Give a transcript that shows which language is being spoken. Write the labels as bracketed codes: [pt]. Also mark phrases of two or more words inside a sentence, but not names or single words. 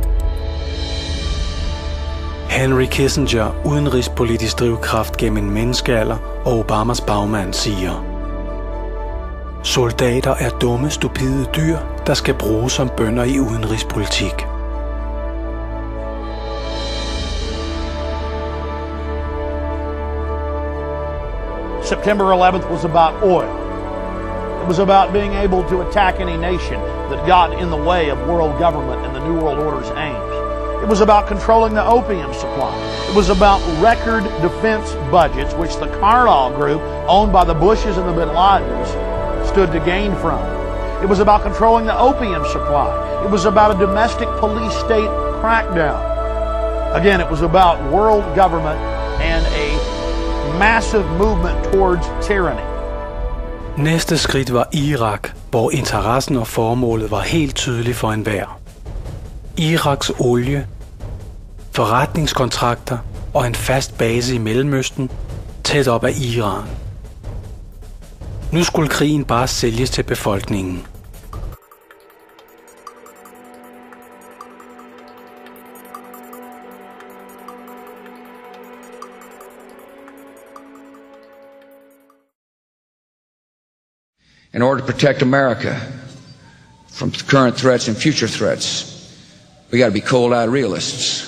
[da] Henry Kissinger, udenrigspolitisk drivkraft gennem en menneskealder, og Obamas bagmand siger: soldater er dumme, stupide dyr, der skal bruges som bønder i udenrigspolitik. [en] September 11th was about oil. It was about being able to attack any nation that got in the way of world government and the New World Order's aims. It was about controlling the opium supply. It was about record defense budgets, which the Kartal Group, owned by the Bushes and the Bin Ladens, stood to gain from. It was about controlling the opium supply. It was about a domestic police state crackdown. Again, it was about world government and a massive movement towards tyranny. [da] Næste skridt var Irak, hvor interessen og formålet var helt tydeligt for enhver. Iraks olie, forretningskontrakter og en fast base i Mellemøsten tæt op af Iran. Nu skulle krigen bare sælges til befolkningen. [en] In order to protect America from current threats and future threats, we got to be cold-eyed realists.